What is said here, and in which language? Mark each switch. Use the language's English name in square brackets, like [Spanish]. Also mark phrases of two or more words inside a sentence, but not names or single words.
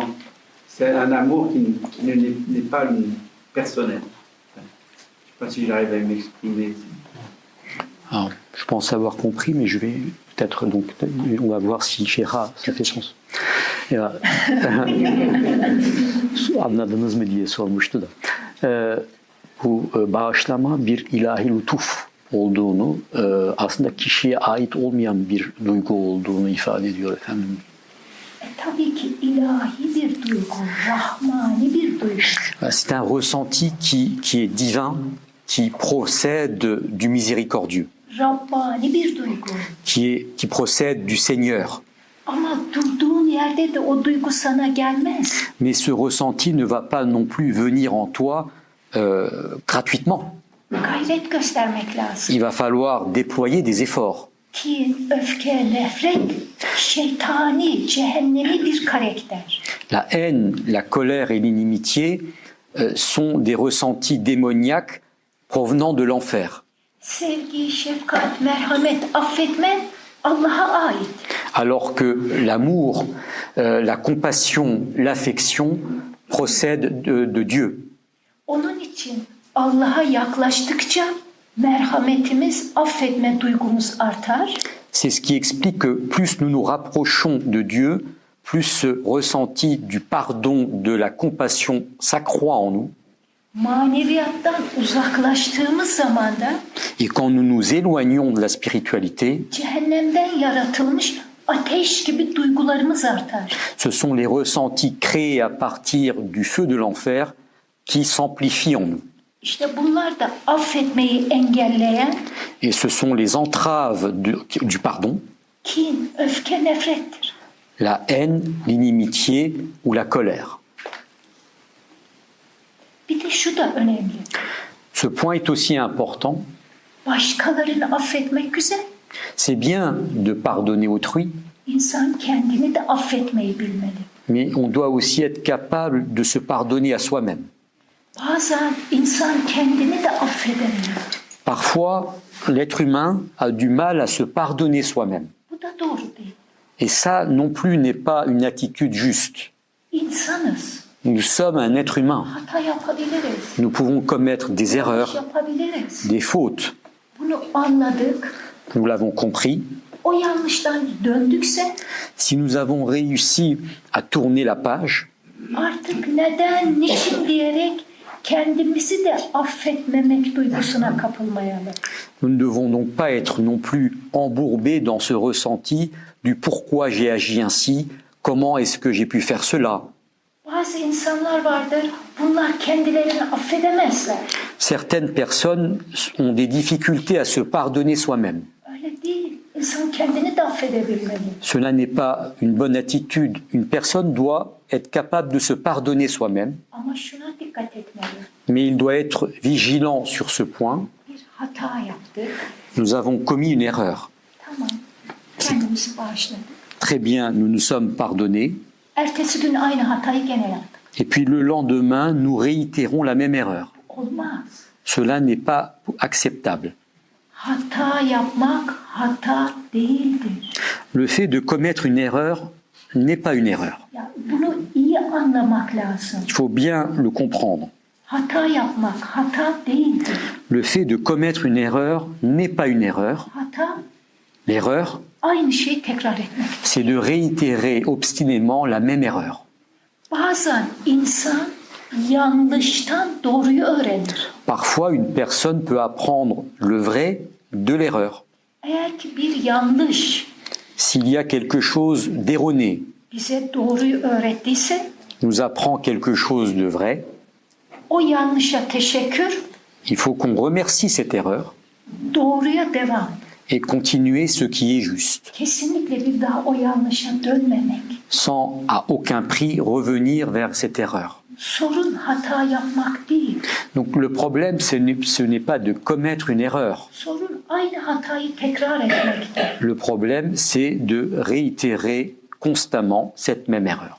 [French] C'est un amour qui n'est pas personnel. Je ne sais pas si j'arrive à m'exprimer. Alors, je pense avoir compris, mais je vais peut-être donc, on va voir si chez Ra ça fait sens. [Turkish] Ya, anladınız mı diye sormuştu da. Bu bağışlama bir ilahi lütuf olduğunu, aslında kişiye ait olmayan bir duygu olduğunu ifade ediyor efendim. Tabii ki ilahi bir duygu, rahmani bir duygu. [French] C'est un ressenti qui est divin, qui procède du miséricordieux, [Turkish] Rabbani bir duygu. [French] qui procède du Seigneur. [Turkish] Ama durduğun yerde de o duygu sana gelmez. [French] Mais ce ressenti ne va pas non plus venir en toi gratuitement. [Turkish] Gayret göstermek lazım. [French] Il va falloir déployer des efforts. [Turkish] Kin, öfke, nefret, şeytani, cehennemi bir karakter. [French] La haine, la colère et l'inimitié sont des ressentis démoniaques provenant de l'enfer. [Turkish] Sevgi, şefkat, merhamet, affetme Allah'a ait. [French] Alors que l'amour, la compassion, l'affection procèdent de Dieu. [Turkish] Onun için Allah'a yaklaştıkça merhametimiz, affetme duygumuz artar. [French] C'est ce qui explique que plus nous nous rapprochons de Dieu, plus ce ressenti du pardon, de la compassion s'accroît en nous. [Turkish] Maneviyattan uzaklaştığımız zaman da [French] Et quand nous nous éloignons de la spiritualité, [Turkish] cehennemden yaratılmış ateş gibi duygularımız artar. [French] ce sont les ressentis créés à partir du feu de l'enfer qui s'amplifient en nous. [Turkish] İşte bunlar da affetmeyi engelleyen [French] Et ce sont les entraves du pardon, [Turkish] kin, öfke, nefrettir. [French] la haine, l'inimitié ou la colère. [Turkish] Bir de şu da önemli. [French] Ce point est aussi important. [Turkish] Başkalarını affetmek güzel. [French] C'est bien de pardonner autrui, [Turkish] İnsan kendini de affetmeyi bilmeli. [French] mais on doit aussi être capable de se pardonner à soi-même. [Turkish] Bazen insan kendini de affedemiyor. [French] Parfois, l'être humain a du mal à se pardonner soi-même. [Turkish] Bu da doğru değil. [French] Et ça non plus n'est pas une attitude juste. [Turkish] İnsanız. [French] Nous sommes un être humain. [Turkish] Hata yapabiliriz. [French] Nous pouvons commettre des erreurs, [Turkish] Yapabiliriz. [French] des fautes. [Turkish] Bunu anladık. [French] Nous l'avons compris. [Turkish] O yanlıştan döndükse [French] Si nous avons réussi à tourner la page, [Turkish] artık neden, niçin diyerek kendimizi de affetmemek duygusuna kapılmayalım. [French] nous ne devons donc pas être non plus embourbés dans ce ressenti du pourquoi j'ai agi ainsi, comment est-ce que j'ai pu faire cela? [Turkish] Bazı insanlar vardır, bunlar kendilerini affedemezler. [French] Certaines personnes ont des difficultés à se pardonner soi-même. [Turkish] Öyle değil. İnsan kendini de affedebilmeli. [French] Cela n'est pas une bonne attitude. Une personne doit être capable de se pardonner soi-même, [Turkish] Ama şuna dikkat etmeli. [French] mais il doit être vigilant sur ce point. [Turkish] Bir hata yaptık. [French] Nous avons commis une erreur. [Turkish] Tamam. Kendimizi bağışladık. [French] Très bien, nous nous sommes pardonnés. [Turkish] Ertesi gün aynı hatayı gene yaptık. [French] Et puis le lendemain, nous réitérons la même erreur. [Turkish] Olmaz. [French] Cela n'est pas acceptable. [Turkish] Hata yapmak hata değildir. [French] Le fait de commettre une erreur n'est pas une erreur. [Turkish] Ya bunu iyi anlamak lazım. [French] Il faut bien le comprendre. [Turkish] Hata yapmak hata değildir. [French] Le fait de commettre une erreur n'est pas une erreur. [Turkish] Hata [French] L'erreur, [Turkish] aynı şeyi tekrar etmek. [French] c'est de réitérer obstinément la même erreur. [Turkish] Bazen insan yanlıştan doğruyu öğrenir. [French] Parfois, une personne peut apprendre le vrai de l'erreur. [Turkish] Eğer ki bir yanlış [French] S'il y a quelque chose d'erroné, [Turkish] bize doğruyu öğrettiyse [French] nous apprend quelque chose de vrai, [Turkish] o yanlışa teşekkür, [French] il faut qu'on remercie cette erreur [Turkish] doğruya devam. [French] et continuer ce qui est juste, [Turkish] Kesinlikle bir daha o yanlışa dönmemek. [French] sans à aucun prix revenir vers cette erreur. [Turkish] Sorun hata yapmak değil. [French] Donc le problème, ce n'est pas de commettre une erreur. [Turkish] Sorun aynı hatayı tekrar etmekte. [French] Le problème, c'est de réitérer constamment cette même erreur.